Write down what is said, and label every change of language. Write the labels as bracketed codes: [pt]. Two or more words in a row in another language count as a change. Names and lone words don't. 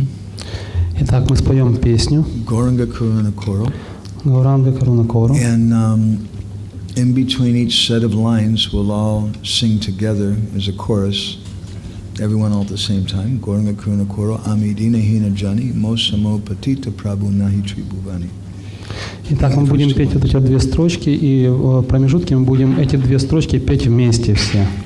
[ru] Итак, мы споем песню [bn] গৌরাঙ্গ করুণা কর. গৌরাঙ্গ করুণা কর. [en] And in between each set of lines, we'll all sing together as a chorus, everyone all at the same time. [bn] গৌরাঙ্গ করুণা কর, আমি দীন হীন জনে, মো সম পতিত প্রভু নাহি ত্রিভুবনে. [ru] Итак, мы будем петь вот эти две строчки, и в промежутке мы будем эти две строчки петь вместе все.